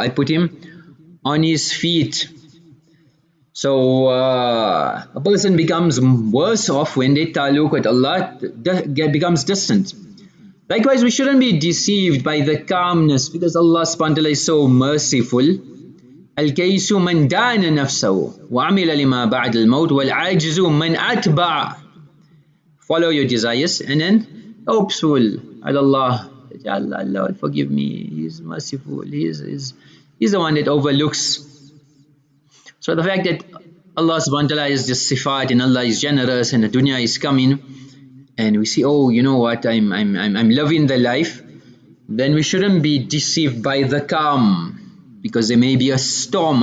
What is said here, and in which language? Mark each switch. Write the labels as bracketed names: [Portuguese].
[English] I put him on his feet. So a person becomes worse off when they taluk with Allah, becomes distant. Likewise, we shouldn't be deceived by the calmness, because Allah subhanahu wa ta'ala is so merciful. [Arabic] الكيس من دان نفسه وعمل لما بعد الموت والعاجز من أتبع. [English] Follow your desires and then hopeful. Allah will forgive me. He is merciful. He's the one that overlooks. So the fact that Allah subhanahu wa ta'ala is just sifat and Allah is generous and the dunya is coming, and we see, oh, you know what, I'm loving the life, then we shouldn't be deceived by the calm, because there may be a storm.